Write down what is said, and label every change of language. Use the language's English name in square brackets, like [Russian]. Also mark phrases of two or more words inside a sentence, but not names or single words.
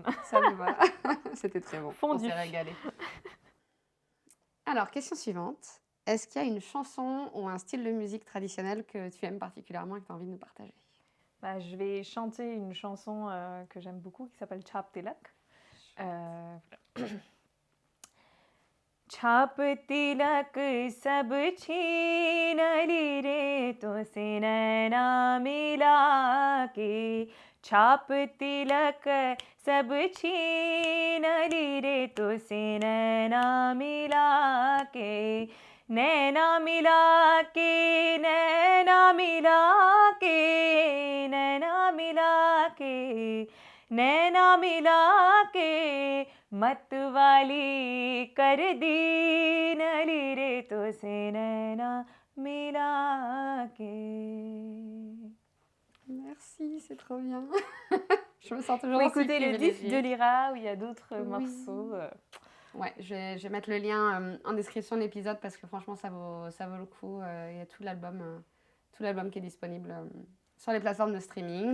[French] Ça me va. C'était très bon. Fondu. On s'est régalé. Alors, question suivante. Est-ce qu'il y a une chanson ou un style de musique traditionnel que tu aimes particulièrement et que tu as envie de nous partager? Bah, je vais chanter une chanson que j'aime beaucoup qui s'appelle Chap Tilak. Voilà. [Hindi] छाप तिलक सब छीन ली रे तो से नैना मिला के छाप तिलक सब छीन ली रे तो से नैना मिला के नैना मिला के नैना मिला के नैना मिला के नैना मिला के मत वाली कर दी नली रे तो से नैना मिला के. [French] Merci, c'est trop bien. Je me sens toujours Faut aussi écouter le disque de privilégiée. Lyra où il y a d'autres Oui. morceaux. Ouais, je vais mettre le lien en description de l'épisode parce que franchement, ça vaut le coup. Il y a tout l'album qui est disponible sur les plateformes de streaming.